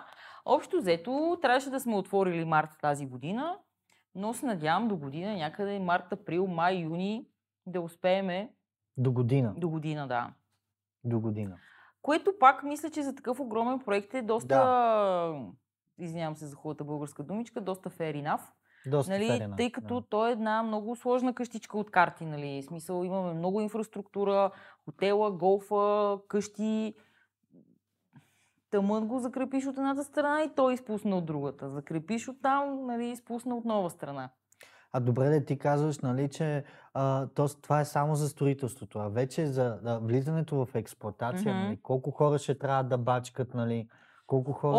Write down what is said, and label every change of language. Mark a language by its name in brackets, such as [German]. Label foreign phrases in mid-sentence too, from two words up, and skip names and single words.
[Bulgarian] Общо взето, трябваше да сме отворили март тази година, но се надявам до година, някъде март, април, май, юни, да успееме. До година? До година, да. До година. Което пак мисля, че за такъв огромен проект е доста, извинявам се за хубавата българска думичка, доста [English] fair enough. [Bulgarian] Доста нали, [English] fair enough, [Bulgarian] тъй като той е една много сложна къщичка от карти. Нали. В смисъл, имаме много инфраструктура, хотела, голфа, къщи. Тъмън го закрепиш от едната страна и той изпусна от другата. Закрепиш от там, нали, изпусна от нова страна. Добре да ти казваш, нали, че това е само за строителството, а вече за влизането в експлоатация, нали, колко хора ще трябва да бачкат, нали, колко хора